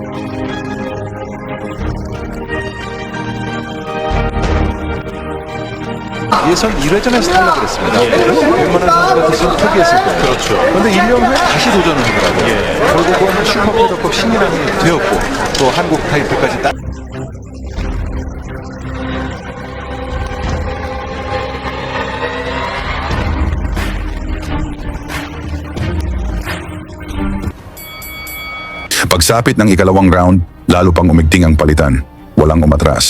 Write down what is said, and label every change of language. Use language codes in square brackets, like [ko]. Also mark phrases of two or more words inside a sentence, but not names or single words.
[ko] 예선 1회전에서 탈락을 했습니다. 웬만한 선수가 됐으면 포기했을 거예요. 그렇죠. 그런데 1년 후에 다시 도전을 하더라고요. 결국은 슈퍼패더컵 신인왕이 되었고 또 한국 타이틀까지 따 [tl] Pagsapit ng ikalawang round, lalo pang umigting ang palitan. Walang umatras.